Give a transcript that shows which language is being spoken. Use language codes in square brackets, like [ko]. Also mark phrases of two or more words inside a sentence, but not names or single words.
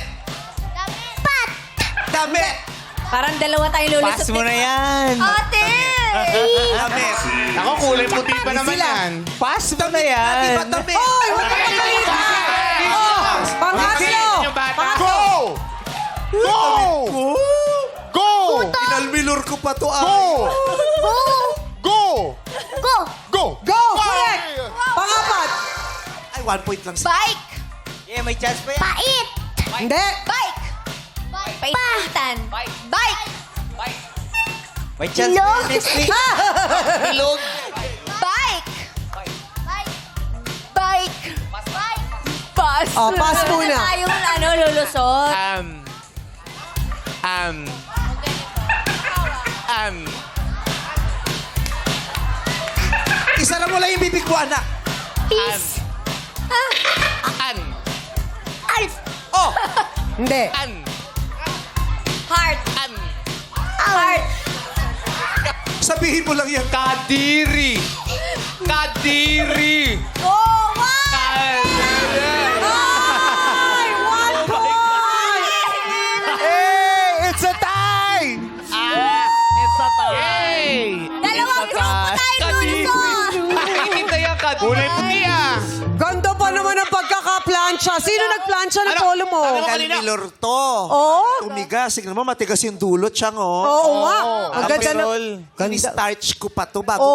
[tl] Pat. Damit. Parang dalawa tayong lulusot. Pass mo na yan. Ate! Damit. Ako, kulay puti pa naman yan. Pass mo na Di yan. ba damit? Hoy, huwag ka magkalita. Oh, pangatlo. Yung bata. Pangatlo. [en] Go! Go! [tl] Pinalmilor ko pa to, [en] Go! [tl] ay. [en] Go! Go! Go! Go, correct. [tl] Pangapat. Ay, 1 point lang. [en] Bike! [tl] Yeah, may chance pa yan. Pait! Hindi. [en] Bike! Paitan! Bike! [tl] May chance pa yan [en] next week. [tl] Ilog. [en] Bike! Bike! Pass! Oh, pass [tl] Wala muna. na tayong lulusot. Isa lang mo lang yung bibig ko, anak. [en] Peace! Alf! Oh! [tl] Hindi. [en] Heart! Heart! [tl] Sabihin mo lang yan. Kadiri. Kadiri. [en] Oh, wow! [tl] Ay, 1 point. [en] Hey! It's a tie! It's a tie. Yay! [tl] Dalawang grupo tayo lulusot! Nakikita yung kadiri. Kulay puti ah! Ganda pa naman ang pagkakaplansya. Sino nagplansya ng polo mo? Pinalmilor to. Oh? Tumigas. Tignan mo, matigas yung dulot siyang, oh. Oo nga. Ang ganda na. Ini-starch ko pa to bago